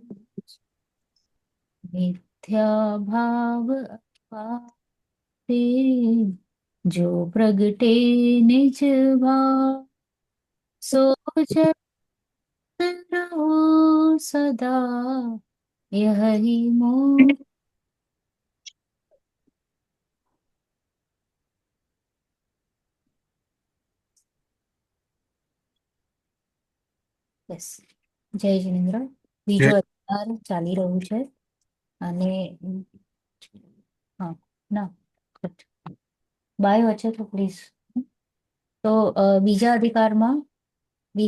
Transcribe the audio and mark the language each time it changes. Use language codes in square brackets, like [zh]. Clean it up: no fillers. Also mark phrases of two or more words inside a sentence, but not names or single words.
[hi] मिथ्या भाव अपाते जो प्रगटे निज भाव सो जग रहो सदा यही मोह [gu] યસ જય જિનેન્દ્ર બીજો અધિકાર ચાલી રહ્યું છે અને હા ના બાય વચ્ચે તો પ્લીઝ તો બીજા અધિકારમાં વી